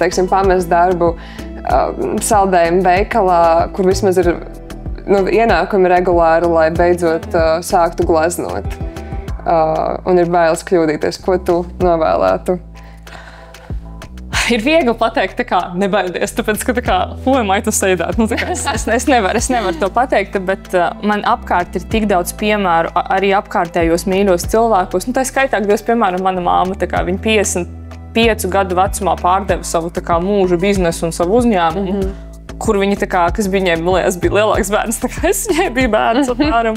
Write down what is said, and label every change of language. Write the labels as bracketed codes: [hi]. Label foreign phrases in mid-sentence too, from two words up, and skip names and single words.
[lv] Teiksim, pamest darbu saldējumu veikalā, kur vismaz ir ienākumi regulāri, lai beidzot sāktu gleznot. Un ir bailes kļūdīties. Ko tu novēlētu? Ir viegli pateikt, nebaidies, tāpēc, ka [en] who am I to say that? [lv] Es nevaru to pateikt, bet man apkārt ir tik daudz piemēru, arī apkārtējos mīļos cilvēkos. Tā skaitā, piemēram, mana māma, viņa 55 gadu vecumā pārdeva savu mūža biznesu un savu uzņēmumu. Kur viņa, kas viņai, man liekas, bija lielāks bērns, es viņai biju bērns apmēram.